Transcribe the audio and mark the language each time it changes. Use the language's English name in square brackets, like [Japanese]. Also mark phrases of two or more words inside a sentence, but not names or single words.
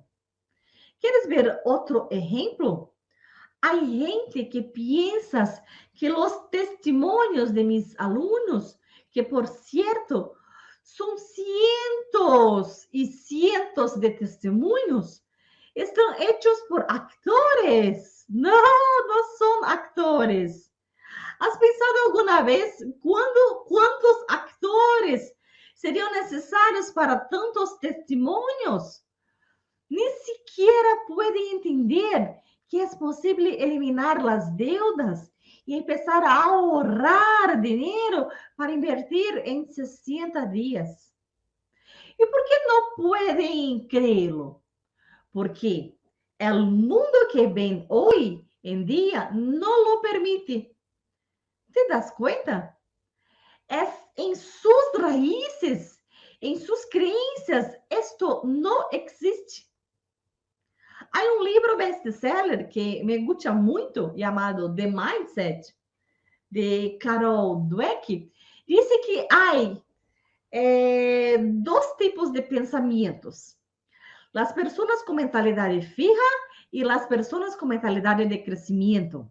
[Spanish] ¿Quieres ver otro ejemplo? Hay gente que piensa que los testimonios de mis alumnos, que por cierto son cientos y cientos de testimonios, están hechos por actores. No, no son actores. ¿Has pensado alguna vez cuántos actores [Portuguese] seriam necessários para tantos testemunhos? [Spanish] Ni siquiera puede entender que es posible eliminar las deudas y empezar a ahorrar dinero para invertir en 60 días. ¿Y por qué no pueden creerlo? Porque el mundo que ven hoy en día no lo permite. ¿Te das cuenta? Es en sus raíces, en sus creencias, esto no existe. [Portuguese] Há um livro best-seller que [Spanish] me gusta [Portuguese] muito, chamado The Mindset, de Carol Dweck. Diz que há dois tipos de pensamentos. As pessoas com mentalidade fija e as pessoas com mentalidade de crescimento.